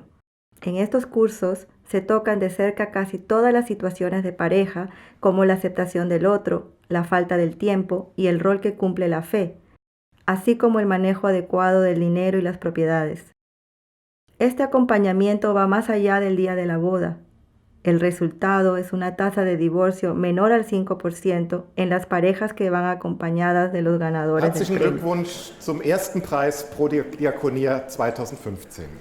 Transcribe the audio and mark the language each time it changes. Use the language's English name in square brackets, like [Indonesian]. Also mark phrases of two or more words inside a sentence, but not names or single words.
[Spanish] En estos cursos se tocan de cerca casi todas las situaciones de pareja, como la aceptación del otro, la falta del tiempo y el rol que cumple la fe, así como el manejo adecuado del dinero y las propiedades. Este acompañamiento va más allá del día de la boda. El resultado es una tasa de divorcio menor al 5% en las parejas que van acompañadas de los ganadores del [German] Herzlichen [Spanish] premio. [German] Glückwunsch zum ersten Preis pro Diakonia 2015.